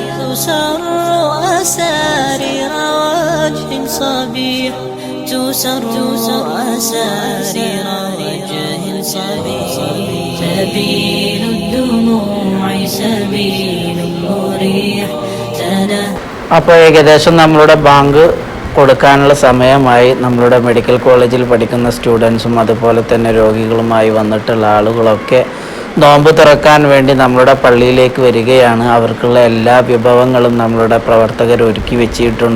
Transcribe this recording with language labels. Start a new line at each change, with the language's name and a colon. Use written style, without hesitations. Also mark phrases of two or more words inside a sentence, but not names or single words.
Arabic: تسر أسارير وجه صبيح. تسر أسارير وجه صبيح. سبيل الدموع سبيل مريح.
Malayalam: അപ്പോൾ ഏകദേശം നമ്മളുടെ ബാങ്ക് കൊടുക്കാനുള്ള സമയമായി. നമ്മളുടെ
English: medical college-il
Malayalam: പഠിക്കുന്ന സ്റ്റുഡൻസും അതുപോലെ തന്നെ രോഗികളുമായി വന്നിട്ടുള്ള ആളുകളൊക്കെ നോമ്പ് തുറക്കാൻ വേണ്ടി നമ്മളുടെ പള്ളിയിലേക്ക് വരികയാണ്. അവർക്കുള്ള എല്ലാ വിഭവങ്ങളും നമ്മളുടെ പ്രവർത്തകർ ഒരുക്കി വെച്ചിട്ടുണ്ട്.